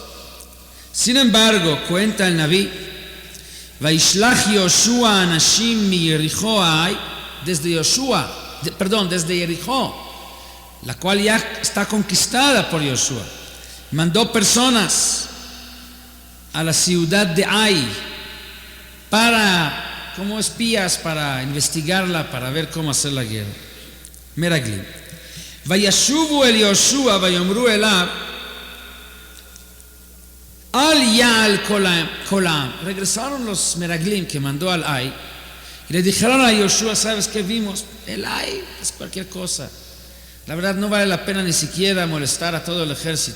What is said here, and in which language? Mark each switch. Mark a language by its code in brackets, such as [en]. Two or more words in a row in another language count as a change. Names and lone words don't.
[es] Sin embargo, cuenta el Naví, [he] Vaishlach Yoshua anashim mi Jericó [es] desde Jericó, la cual ya está conquistada por Yoshua, mandó personas a la ciudad de Ai como espías para investigarla, para ver cómo hacer la guerra. [he] Meraglim. Vayashuvu el Yoshua vayomru elav al yal kolam. [es] Regresaron los Meraglim que mandó al Ai y le dijeron a Yoshua, ¿sabes qué vimos? El Ai es cualquier cosa. La verdad no vale la pena ni siquiera molestar a todo el ejército.